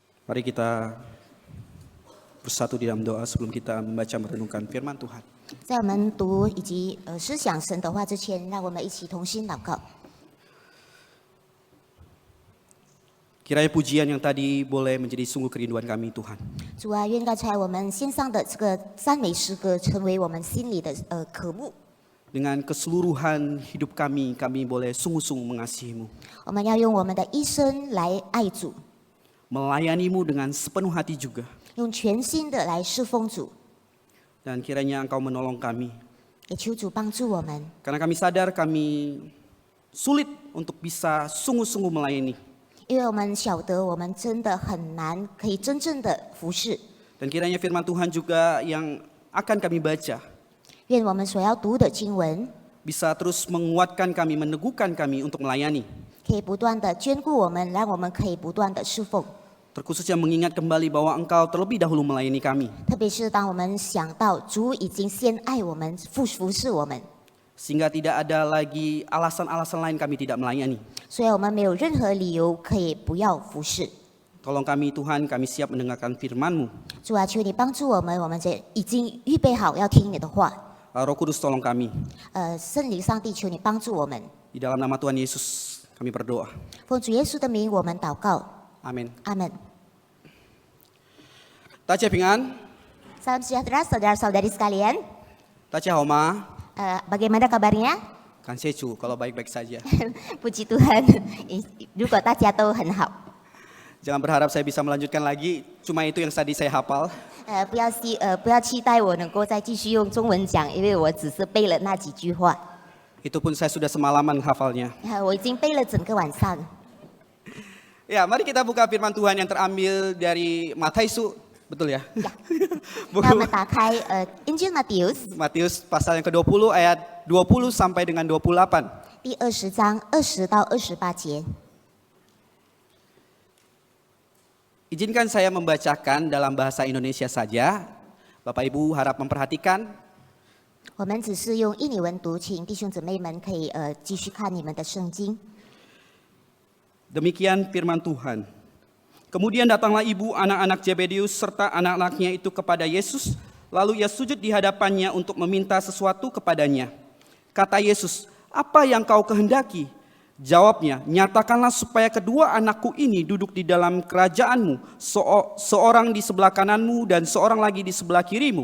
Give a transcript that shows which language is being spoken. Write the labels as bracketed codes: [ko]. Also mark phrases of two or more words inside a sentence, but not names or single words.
[id] Mari kita bersatu di dalam doa sebelum kita membaca merenungkan firman Tuhan. [zh] 在我们读以及思想神的话之前，让我们一起同心祷告。 [id] Kiranya pujian yang tadi boleh menjadi sungguh kerinduan kami Tuhan. [zh] 主啊，愿刚才我们献上的这个赞美诗歌，成为我们心里的渴慕。 [id] Dengan keseluruhan hidup kami boleh sungguh-sungguh mengasihi-Mu. [zh] 我们要用我们的一生来爱主， [id] Melayani-Mu dengan sepenuh hati juga. [zh] 用全心的来侍奉主， [id] Dan kiranya Engkau menolong kami. [zh] 也求主帮助我们， [id] Karena kami sadar kami sulit untuk bisa sungguh-sungguh melayani. [zh] 因为我们晓得我们真的很难可以真正的服侍。 [id] Dan kiranya firman Tuhan juga yang akan kami baca [zh] 愿我们所要读的经文， [id] bisa terus menguatkan kami, meneguhkan kami untuk melayani. [zh] 可以不断的眷顾我们，让我们可以不断的侍奉。 [id] Terkhususnya mengingat kembali bahwa Engkau terlebih dahulu melayani kami. [zh] 特别是当我们想到主已经先爱我们、服侍我们， [id] Sehingga tidak ada lagi alasan-alasan lain kami tidak melayani. [zh] 所以我们没有任何理由可以不要服侍。 [id] Tolong kami Tuhan, kami siap mendengarkan firman-Mu. [zh] 主啊，求你帮助我们，我们这已经预备好要听你的话。 [id] Roh Kudus tolong kami. [zh] 圣灵上帝，求你帮助我们。 [id] Di dalam nama Tuhan Yesus kami berdoa. [zh] 奉主耶稣的名，我们祷告。 [id] Amin. [zh] 阿门。大家平安, [id] Salam sejahtera saudara-saudari sekalian. [zh] 大家好吗, [id] Bagaimana kabarnya? [zh] 感谢主, [id] kalau baik-baik saja. [zh] 不基督很，如果大家都很好。 [id] Jangan berharap saya bisa melanjutkan lagi, cuma itu yang tadi saya hafal. [zh] 不要期待我能够再继续用中文讲，因为我只是背了那几句话。 [id] Itu pun saya sudah semalaman hafalnya. [zh] 我已经背了整个晚上。 [id] Ya, mari kita buka firman Tuhan yang terambil dari Matius, betul ya? [zh] 让我们打开 [id] Injil Matius Matius pasal yang ke-20 ayat 20 sampai dengan 28. [zh] 第20章20到28节。 [id] Izinkan saya membacakan dalam bahasa Indonesia saja. Bapak Ibu harap memperhatikan. [zh] 我们只是用印尼文读，请弟兄姊妹们可以继续看你们的圣经。 [id] Demikian firman Tuhan. Kemudian datanglah ibu anak-anak Zebedius serta anak-anaknya itu kepada Yesus. Lalu ia sujud di hadapannya untuk meminta sesuatu kepadanya. Kata Yesus, "Apa yang kau kehendaki?" Jawabnya, "Nyatakanlah supaya kedua anakku ini duduk di dalam kerajaanmu, seorang di sebelah kananmu dan seorang lagi di sebelah kirimu."